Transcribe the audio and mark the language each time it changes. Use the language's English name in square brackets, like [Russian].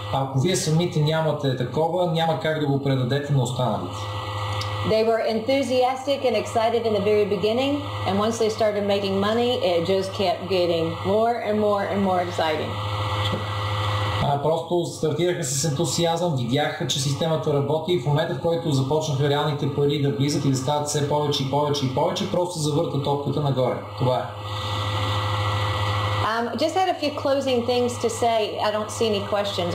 [Bulgarian] Ако вие самите нямате такова, няма как да го предадете на останалите. [English] They were enthusiastic and excited in the very beginning, and once they started making money, it just kept getting more and more and more exciting. [Bulgarian] Просто стартираха с ентусиазъм, видяха, че системата работи и в момента, в който започнаха реалните пари да влизат и да стават все повече и повече и повече, просто завъртат топката нагоре. Това е. [English] Just had a few closing things to say. I don't see any questions.